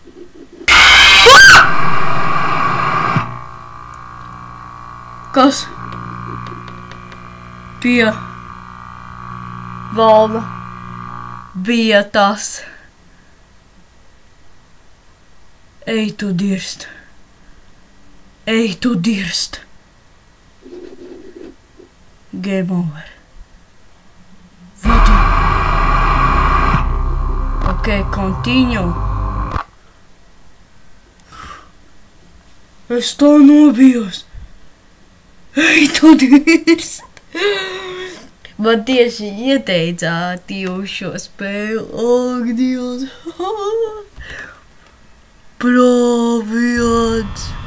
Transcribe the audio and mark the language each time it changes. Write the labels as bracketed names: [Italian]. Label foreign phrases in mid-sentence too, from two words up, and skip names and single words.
[Latvian] Kas pie valda bija tas? Ej tu dirst! Ej tu dirst! [English] Game over. Video. Okay, continue. [Latvian] Es tā nobijos. Ej, tu dirst. Man tieši ieteicāt jūs šo spēli. Ak, Dievs. Praviens.